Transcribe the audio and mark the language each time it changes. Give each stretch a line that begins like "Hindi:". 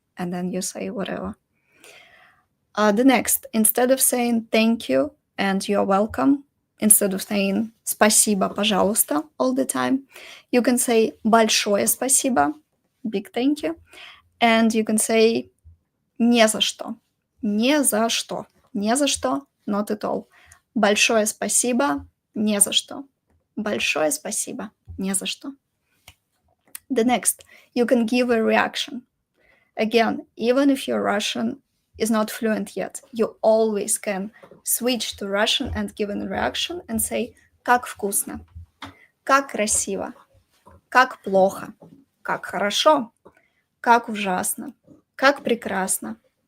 English: And then you say whatever. The next, instead of saying thank you and you're welcome, instead of saying
Russian: спасибо, пожалуйста
English: all the time, you can say
Russian: большое спасибо,
English: big thank you. And you can say
Russian: не за что. Не за что. Не за что,
English: not at all.
Russian: Большое спасибо, не за что. Большое спасибо, не за что.
English: The next, you can give a reaction. Again, even if your Russian is not fluent yet, you always can switch to Russian and give a reaction and say
Russian: как вкусно, как красиво, как плохо, как хорошо, как ужасно, как прекрасно.